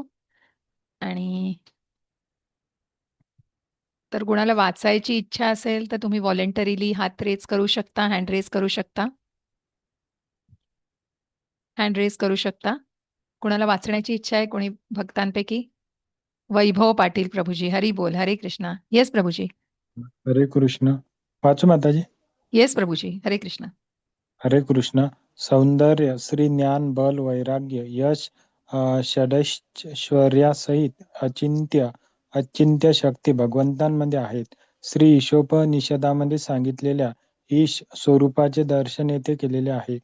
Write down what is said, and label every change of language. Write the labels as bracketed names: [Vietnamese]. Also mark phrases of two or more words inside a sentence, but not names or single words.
[Marathi] आणि तर कुणाला वाचायची इच्छा असेल तर तुम्ही व्हॉलेंटरीली हात रेज करू शकता, [English] hand raise [Marathi] करू शकता. [English] hand raise [Marathi] करू शकता. कुणाला वाचण्याची इच्छा आहे कोणी भक्तांपैकी? वैभव पाटील प्रभूजी, [Sanskrit] हरी बोल. हरे कृष्णा. येस प्रभूजी. हरे कृष्ण. [Marathi] वाचू माताजी? येस प्रभूजी. [Sanskrit] हरे कृष्ण. हरे कृष्ण. [Marathi] सौंदर्य, श्री ज्ञान, बल, वैराग्य, यश, षडैश्वर्यासहित अचिंत्य शक्ती भगवंतांमध्ये आहेत. श्री ईशोपनिषदामध्ये सांगितलेल्या ईश स्वरूपाचे दर्शन येथे केलेले आहे.